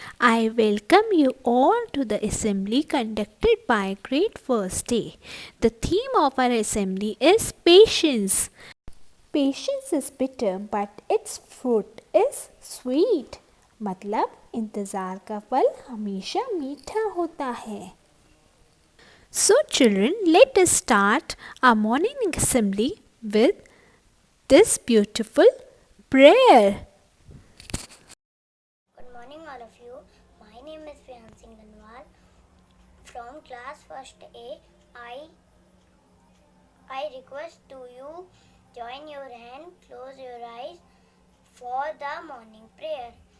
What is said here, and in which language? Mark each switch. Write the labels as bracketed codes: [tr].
[en] I welcome you all to the assembly conducted by Great First Day. The theme of our assembly is patience. Patience is bitter, but its fruit is sweet. [hi] मतलब इंतज़ार का फल हमेशा मीठा होता है. [en] So, children, let us start our morning assembly with this beautiful prayer. Good morning, all of you. My name is Priyan Singh Dhanwal. From class first A, I request to you join your hand, close your eyes for the morning prayer.